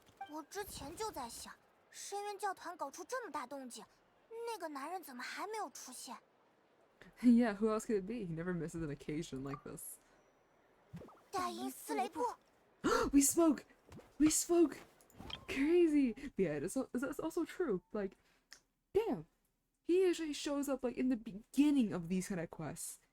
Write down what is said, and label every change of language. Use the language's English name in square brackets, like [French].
[Chinese] 我之前就在想，深渊教团搞出这么大动静，那个男人怎么还没有出现？ [English] Yeah, who else could it be? He never misses an occasion like this. [Chinese] 大阴斯雷布， [English] We spoke! We spoke! Crazy! Yeah, it's also true. Like, damn. He usually shows up like in the beginning of these kind of quests.